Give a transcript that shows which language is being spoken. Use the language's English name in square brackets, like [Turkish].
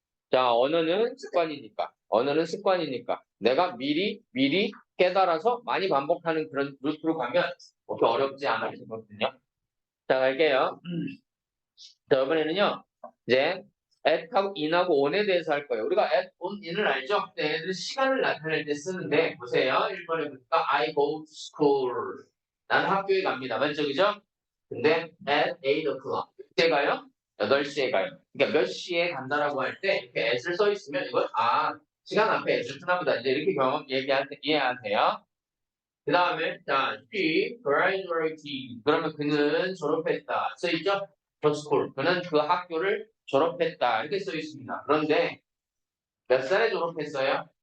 [Korean] 자, 언어는 습관이니까. 언어는 습관이니까. 내가 미리 깨달아서 많이 반복하는 그런 루트로 가면 그렇게 어렵지 않아지거든요. 자, 갈게요. 자, 이번에는요, 이제 at하고 in하고 on에 대해서 할 거예요. 우리가 at, on, in을 알죠? 근데 얘들 시간을 나타낼 때 쓰는데, 보세요. 1번에 보니까 [English] I go to school. [Korean] 나는 학교에 갑니다. 맞죠? 그죠? 근데 [English] at 8 o'clock. [Korean] 그때 가요? 8시에 가요. 그러니까 몇 시에 간다라고 할 때 이렇게 at을 써 있으면 이건 시간 앞에 at을 쓰나 보다. 이제 이렇게 이해하세요. 그 다음에 자, [English] she graduated. [Korean] 그러면 그는 졸업했다. 써 있죠? [English] The school. [Korean] 그는 그 학교를 졸업했다. 이렇게 써 있습니다. 그런데 몇 살에 졸업했어요?